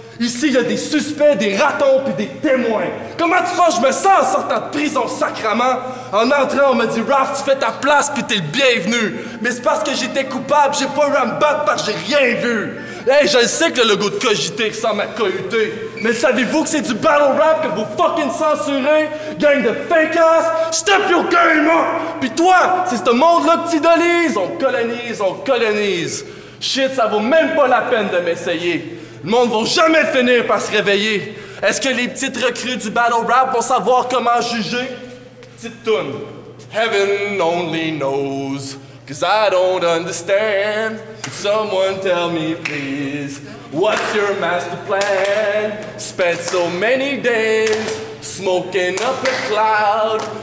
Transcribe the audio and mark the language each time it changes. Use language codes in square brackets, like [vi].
[fr] Ici, il y a des suspects, des ratons puis des témoins. Comment tu penses que je me sens en sortant de prison, sacrament? En entrant, on m'a dit « Raph, tu fais ta place puis t'es le bienvenu. » Mais c'est parce que j'étais coupable, j'ai pas eu à me battre parce que j'ai rien vu. Hey, je sais que le logo de Cogité ressemble à Cohuté. Mais savez-vous que c'est du battle rap que vous fucking censurez? Gang de [en] fake ass, step your game up! [fr] Pis toi, c'est ce monde-là que t'idolises. On colonise. Shit, ça vaut même pas la peine de m'essayer. Le monde va jamais finir par se réveiller. Est-ce que les petites recrues du battle rap vont savoir comment juger? Petite toune. [en] Heaven only knows, 'cause I don't understand. Someone tell me please, what's your master plan? Spent so many days smoking up a cloud.